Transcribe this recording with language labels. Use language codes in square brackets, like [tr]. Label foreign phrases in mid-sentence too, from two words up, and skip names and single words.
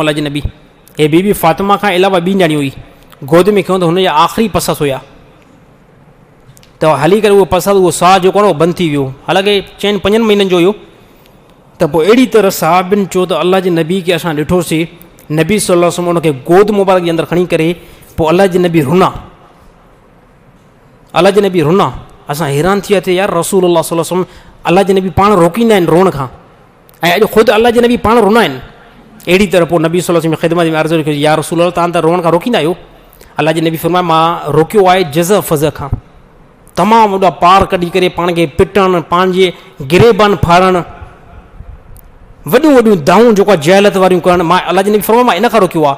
[sd] अल्लाह जे नबी हे बीबी फातिमा खां अलावा ॿी न्याणी हुई, गोद में खयूं त हुनजा आख़िरी पसस हुया त हली करे उहो पसस उहो साह जेको आहे न उहो बंदि थी वियो। हालांकि चइनि 5 महीननि जो हुयो त पोइ अहिड़ी तरह साहिबनि चयो त अल्लाह जे नबी खे असां ॾिठोसीं, नबी [ar] صلى الله عليه وسلم [sd] उनखे गोद मुबारक जे अंदरि खणी करे पोइ अल्लाह जे नबी रुना, अल्लाह जे नबी रुना। असां हैरान थी विया थिए यार [ar] رسول الله صلى الله عليه وسلم [sd] अल्लाह जे नबी पाण रोकींदा आहिनि रोअण खां ऐं अॼु ख़ुदि अल्लाह जे नबी पाण रुना आहिनि। अहिड़ी तरह पोइ नबी [ar] صلى الله عليه وسلم [sd] ख़िदमत में अर्ज़ु कयो [ar] يا رسول الله [sd] तव्हां त रोअण खां रोकींदा आहियो? अल्लाह जे नबी फरमायो मां रोकियो आहे जज़ फज़ खां, तमामु वॾा पार कढी करे पाण खे पिटणु, पंहिंजे गिरेबान फाड़णु, वॾियूं वॾियूं दाऊं जेको आहे जहलत वारियूं करणु, मां अल्लाह जे नबी फरमायो मां इन खां रोकियो आहे।